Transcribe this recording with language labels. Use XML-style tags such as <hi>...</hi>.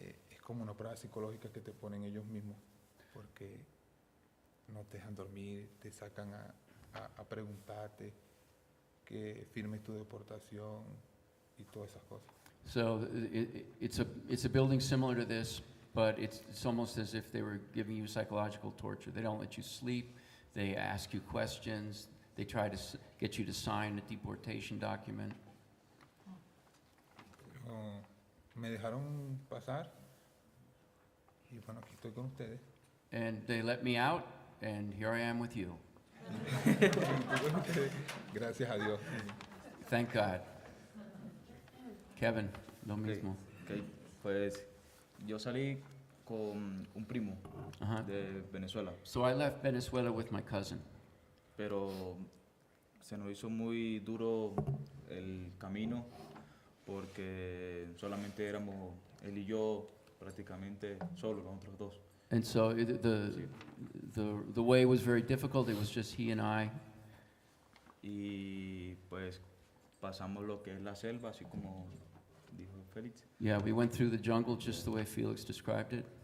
<es>Es como una prueba psicológica que te ponen ellos mismos, porque no te dejan dormir, te sacan a preguntarte que firmes tu deportación y todas esas cosas.</es> <en>So it's a building similar to this, but it's almost as if they were giving you psychological torture. They don't let you sleep. They ask you questions. They try to get you to sign a deportation document.</en> <es>Pero me dejaron pasar y bueno, aquí estoy con ustedes.</es> <en>And they let me out, and here I am with you.</en> <es>Estoy con ustedes, gracias a Dios.</es> <en>Thank God. Kevin,</en> <es>lo mismo. Ok, pues yo salí con un primo Ajá. de Venezuela,</es> <en>So I left Venezuela with my cousin.</en> <es>pero se nos hizo muy duro el camino porque solamente éramos él y yo prácticamente solos, los otros dos.</es> <en>And so the way was very difficult. It was just he and I.</en> <es>Y pues pasamos lo que es la selva, así como dijo Félix,</es> <en>Yeah, we went through the jungle just the way Felix described it.</en>